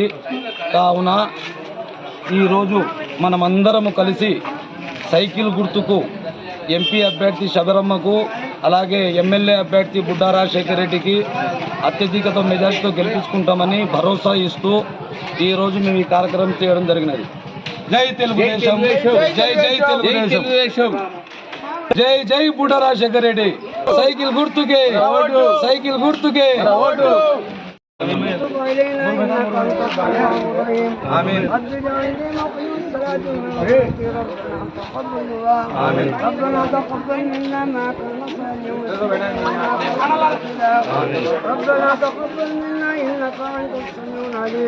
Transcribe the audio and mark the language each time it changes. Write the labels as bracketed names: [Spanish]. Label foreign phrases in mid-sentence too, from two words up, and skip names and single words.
[Telugu] కావున ఈరోజు మనమందరము కలిసి సైకిల్ గుర్తుకు ఎంపీ అభ్యర్థి శబరమ్మకు, అలాగే ఎమ్మెల్యే అభ్యర్థి బుడ్డా రాజశేఖర్ రెడ్డికి అత్యధికత మెజార్టీతో గెలిపించుకుంటామని భరోసా ఇస్తూ ఈరోజు మేము ఈ కార్యక్రమం చేయడం జరిగినది. జై తెలుగుదేశం, జై జై తెలుగుదేశం, జై జై బుడ్డా రాజశేఖర్ రెడ్డి. సైకిల్ గుర్తుకే, సైకిల్ గుర్తుకే. [Arabic] آمين. ربنا تقبل منا ما كنا صالحين. ربنا تقبل منا إنك أنت السميع العليم.